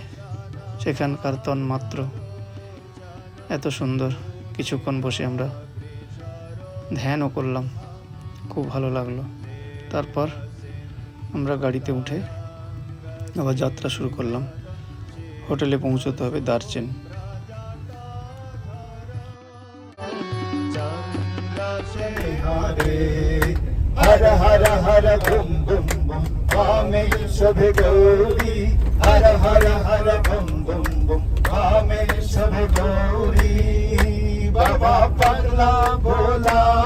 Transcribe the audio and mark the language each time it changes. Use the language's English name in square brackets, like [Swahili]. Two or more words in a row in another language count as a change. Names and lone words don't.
[Bangla] সেখানকার তন্মাত্র এত সুন্দর। কিছুক্ষণ বসে আমরা ধ্যানও করলাম, খুব ভালো লাগলো। তারপর আমরা গাড়িতে উঠে আবার যাত্রা শুরু করলাম। হোটেলে পৌঁছতে হবে দার্চেন। [Hindi] हर हर हर बम बम बम आमे सब गौरी हर हर हर बम बम बम आमे सब गौरी बाबा पगला भोला